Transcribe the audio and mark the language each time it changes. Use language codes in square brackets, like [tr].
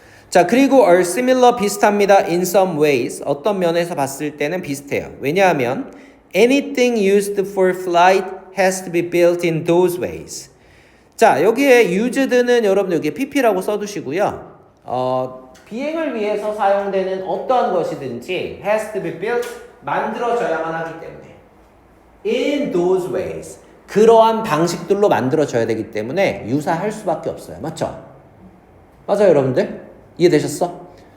[ko] 자, 그리고 [en] are similar [ko] 비슷합니다. [en] in some ways [ko] 어떤 면에서 봤을 때는 비슷해요. [en] 왜냐하면 anything used for flight has to be built in those ways. [ko] 자, 여기에 used는 여러분 여기 pp라고 써두시고요. 비행을 위해서 사용되는 어떠한 것이든지 [en] has to be built [ko] 만들어져야만 하기 때문에 [en] in those ways [ko] 그러한 방식들로 만들어져야 되기 때문에 유사할 수밖에 없어요. 맞죠? 맞아요, 여러분들? 이해되셨어?